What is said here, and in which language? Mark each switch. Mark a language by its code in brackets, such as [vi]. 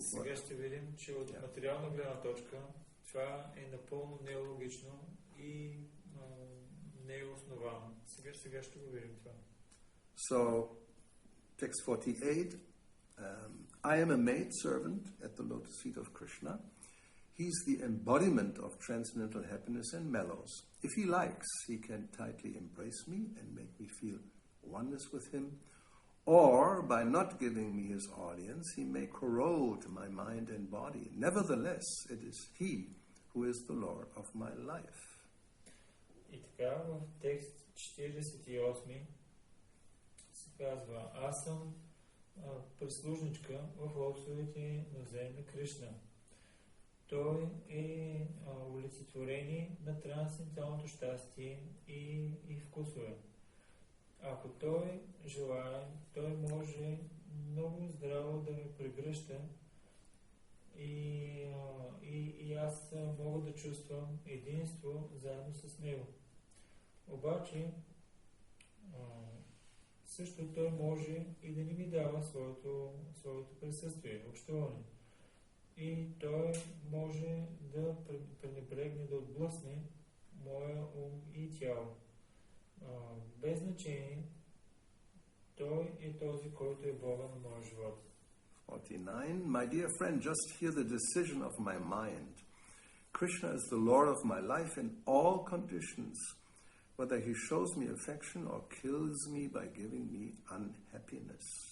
[bg] Сега ще видим, че от материална гледна точка това е напълно нелогично и не е основано. Сега ще го видим това. [en] So, text 48, I am a maid servant at the lotus feet of Krishna. He's the embodiment of transcendental happiness and mellows. If he likes, he can tightly embrace me and make me feel oneness with him, Or, by not giving me his audience, he may corrode my mind and body. Nevertheless, it is he who is the Lord of my life. [bg] И така в текст 48 се казва: аз съм прислужничка в лотосовите нозе на Кришна. Той е олицетворение на трансценденталното щастие и вкусове. Ако той желае, той може много здраво да ме прегръща и аз мога да чувствам единство заедно с него. Обаче, също той може и да не ми дава своето присъствие, общуване. И той може да пренебрегне, да отблъсне моя ум и тяло. Без значение, той е този, който е Бога на моя живот. [en] 49. My dear friend, just hear the decision of my mind. Krishna is the Lord of my life in all conditions, whether he shows me affection or kills me by giving me unhappiness.